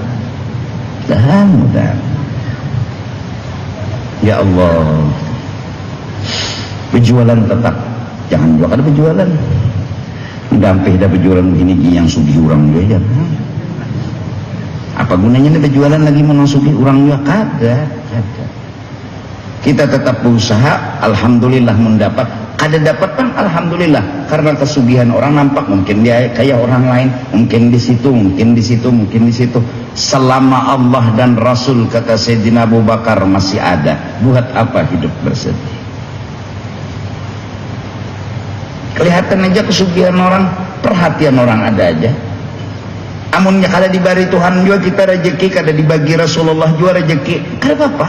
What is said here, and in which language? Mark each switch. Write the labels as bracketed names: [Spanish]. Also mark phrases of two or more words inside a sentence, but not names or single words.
[Banjar] Ya Allah, berjualan tetap, jangan juga ada berjualan. Dampih dah berjualan begini yang sugih orang juga ya. Apa gunanya nih berjualan lagi menang sugih orang juga? Kada. Kita tetap berusaha, alhamdulillah mendapat. Kada dapat kan alhamdulillah, karena kesugihan orang nampak, mungkin dia kayak orang lain, mungkin di situ, mungkin di situ, mungkin di situ. [Indonesian] Selama Allah dan Rasul, kata Sayyidina Abu Bakar, masih ada, buat apa hidup bersedih? [Banjar] Kelihatan aja kesugihan orang, perhatian orang ada aja. Amunnya kada diberi Tuhan juga kita rezeki, kada dibagi Rasulullah juga rezeki, kada apa-apa.